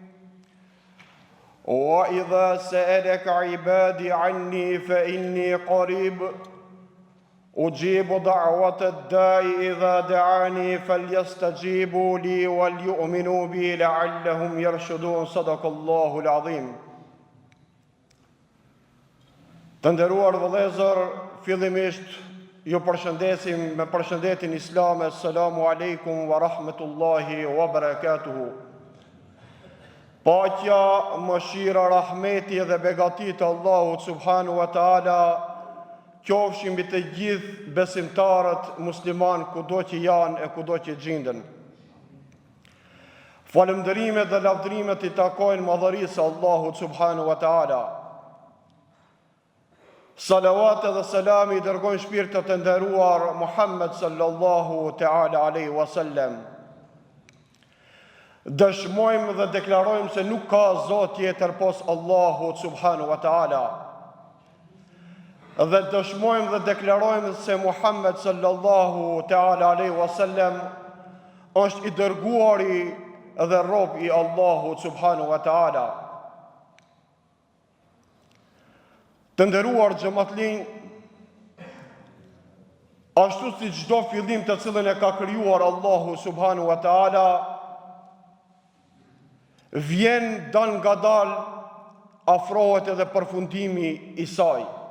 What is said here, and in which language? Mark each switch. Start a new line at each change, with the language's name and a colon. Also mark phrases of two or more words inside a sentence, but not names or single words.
Arabic: وإذا سألك عبادي عني فإني قريب أجيب دعوة الداعي إذا دعاني فليستجيبوا لي وليؤمنوا بي لعلهم يرشدون صدق الله العظيم.
Albanian: Të nderuar vëllezër, fillimisht ju përshëndesim me përshëndetin islame,
Arabic: السلام عليكم ورحمة الله وبركاته.
Albanian: Paqja, mëshira, rahmeti dhe begati të Allahut
Arabic: سبحانه وتعالى
Albanian: qofshin mbi të gjithë besimtarët musliman kudo që janë e kudo që gjenden. Falënderimet dhe lavdrimet i takojnë madhërisë Allahut
Arabic: سبحانه وتعالى.
Albanian: Salawat dhe salami i dërgojnë shpirtët e nderuar Muhammed
Arabic: صلى الله تعالى عليه وسلم.
Albanian: Dëshmojmë dhe deklarojmë se nuk ka Zot tjetër pos Allahut
Arabic: سبحانه وتعالى.
Albanian: Dhe dëshmojmë dhe deklarojmë se Muhammed
Arabic: صلى الله تعالى عليه وسلم
Albanian: është i dërguari dhe rob i Allahut
Arabic: سبحانه وتعالى.
Albanian: Të nderuar xhamatllin, ashtu si çdo fillim të cilën e ka krijuar Allahu
Arabic: سبحانه وتعالى,
Albanian: vjen dal ngadal, afrohet edhe përfundimi i saj.